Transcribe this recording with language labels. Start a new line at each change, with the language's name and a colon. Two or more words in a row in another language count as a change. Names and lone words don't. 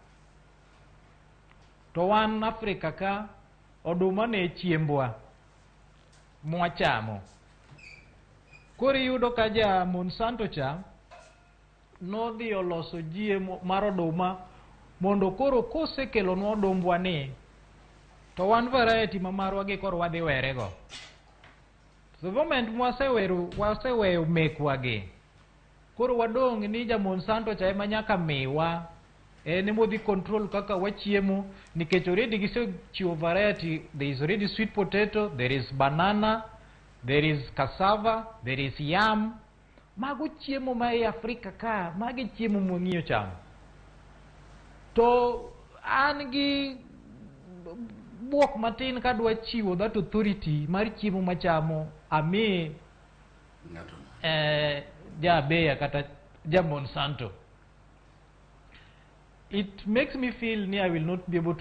Luo (Kenya and Tanzania): To wan Afrika ka, oduma ne chiembwa mwachamo. Koro iyudo ka ja Monsanto cha nodhi oloso GMO mar oduma mondo koro kosekelonwa odumbwa ni, to wan variety ma marwa gi koro wadhi were go.
English: The moment
Luo (Kenya and Tanzania): waseweyo mekwa gi, koro wadong' ni ja Monsanto cha ema nyaka miwa, ene modhi control kaka wachiemo, nikech already gisechiwo variety.
English: There is already sweet potato, there is banana, there is cassava, there is yam.
Luo (Kenya and Tanzania): Mago chiemo ma e Afrika ka, magi chiemo mwang'iyo chamo. To an gi buok matin kadwa chiwo
English: that authority
Luo (Kenya and Tanzania): mar chiemo machamo ame ja Bayer kata ja Monsanto.
English: It makes me feel I will not be able to